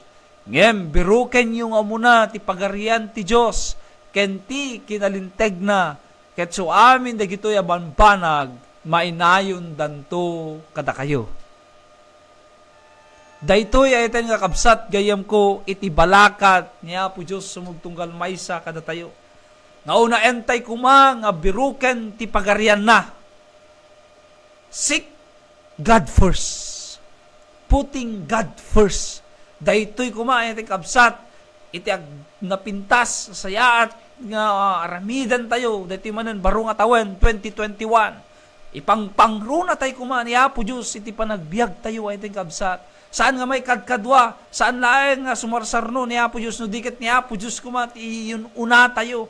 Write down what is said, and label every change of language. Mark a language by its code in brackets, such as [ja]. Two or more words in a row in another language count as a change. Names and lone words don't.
[ilo] Ngem biruken yung amuna ti pagarian ti Dios ken ti kinalinteg na ket so amin dagitoy a banbanag mainayon danto kada kayo. Daytoy ay nga kabsat gayam ko iti balakat ni Apo Dios sumugtunggal maysa kada tayo. Nauna entay kuma nga biruken ti pagarian na. [en] Seek God first. Putting God first. [ilo] Daytoy kuma iti kabsat iti napintas sa sayaat nga aramidan tayo daytoy manen baro nga tawen 2021. Ipangpangro na tayo kuma ni Apo Dios iti panagbiag tayo iti kabsat. Saan nga may kadkadwa, saan laeng nga sumarsarno ni Apo Dios no diket ni Apo Dios kuma ti yun una tayo.